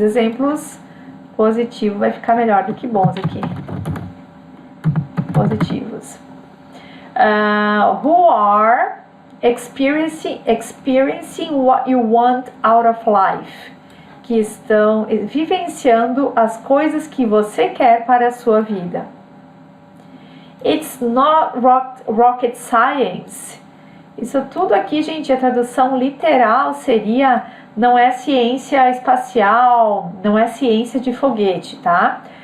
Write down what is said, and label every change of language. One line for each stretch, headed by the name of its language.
Portuguese: Exemplos positivos vai ficar melhor do que bons aqui. Positivos.
English: Who are experiencing what you want out of life.
Portuguese: Que estão vivenciando as coisas que você quer para a sua vida.
English: It's not rocket science.
Portuguese: Isso tudo aqui, gente, a tradução literal seria: não é ciência espacial, não é ciência de foguete, tá?